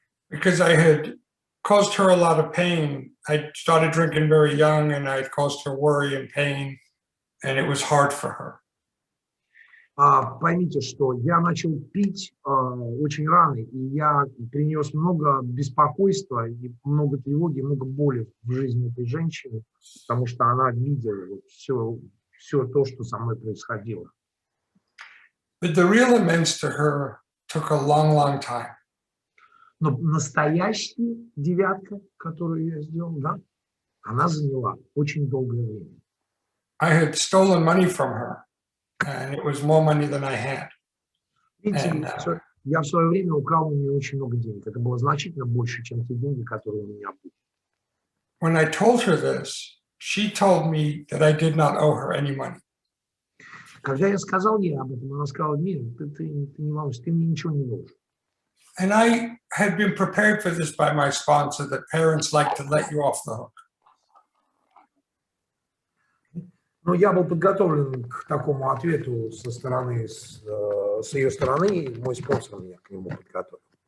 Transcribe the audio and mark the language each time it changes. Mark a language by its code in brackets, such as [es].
[en] Because I had caused her a lot of pain. I started drinking very young, and I had caused her worry and pain, and it was hard for her. [ru] Поймите, что я начал пить очень рано, и я принес много беспокойства, и много тревоги, много боли в жизни этой женщины, потому что она видела вот все то, что со мной происходило. [en] But the real amends to her took a long, long time. [ru] Но настоящая 9-ка, которую я сделал, да, она заняла очень долгое время. [en] I had stolen money from her. And it was more money than I had. [ru] Видите, я в свое время украл у нее очень много денег. Это было значительно больше, чем те деньги, которые у меня были. [en] When I told her this, she told me that I did not owe her any money. [ru] Когда я сказал ей об этом, она сказала: "Нет, ты не волнуйся, ты мне ничего не должен." [en] And I had been prepared for this by my sponsor, that parents like to let you off the hook. [ru] Но я был подготовлен к такому ответу с ее стороны, и мой спонсор меня к нему подготовил.